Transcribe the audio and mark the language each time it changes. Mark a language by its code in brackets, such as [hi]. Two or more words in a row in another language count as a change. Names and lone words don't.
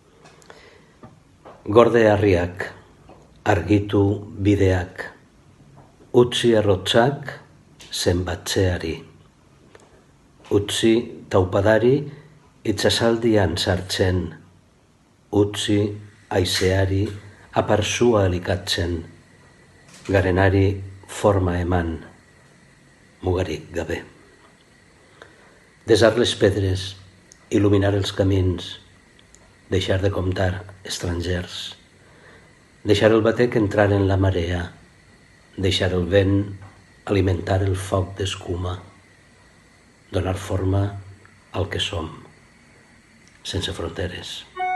[eu] Gorde harriak, argitu bideak, utzi errotzak zenbatzeari, utzi taupadari itsasaldian sartzen, utzi haizeari aparsua elikatzen, garenari forma eman, mugarik gabe. [ca] Desar les pedres, il·luminar els camins, deixar de comptar estrangers, deixar el batec entrar en la marea, deixar el vent alimentar el foc d'escuma, donar forma al que som, sense fronteres.